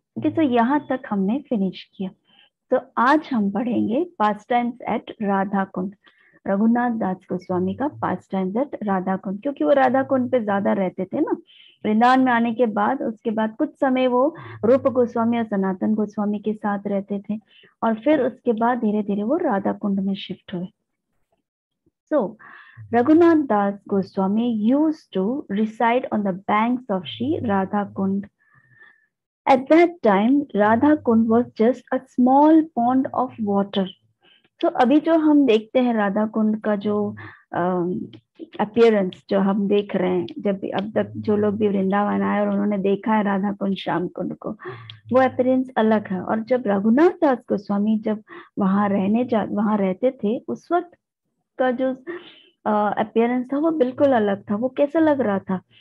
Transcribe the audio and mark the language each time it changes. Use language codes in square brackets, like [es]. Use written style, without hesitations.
[hi] Okay, तो यहाँ तक हमने फिनिश किया। तो आज हम पढ़ेंगे पास टाइम्स एट राधा कुंड, रघुनाथ दास गोस्वामी का पास टाइम्स एट राधा कुंड, क्योंकि वो राधा कुंड पे ज्यादा रहते थे ना वृंदावन में आने के बाद। उसके बाद कुछ समय वो रूप गोस्वामी और सनातन गोस्वामी के साथ रहते थे और फिर उसके बाद धीरे धीरे वो राधा कुंड में शिफ्ट हुए। [en] So Raghunath Das Goswami used to reside on the banks of Sri Radha Kund. At that time, Radha Kund was just a small pond of water. [hi] तो अभी जो हम देखते हैं राधा कुंड का जो अपीयरेंस जो हम देख रहे हैं, जब भी अब तक जो लोग भी वृंदावन आए और उन्होंने देखा है राधा कुंड श्याम कुंड को, वो अपीयरेंस अलग है। और जब रघुनाथ दास गोस्वामी जब वहां रहते थे, उस वक्त का जो अपीयरेंस था वो बिल्कुल अलग था। वो कैसा लग रहा था?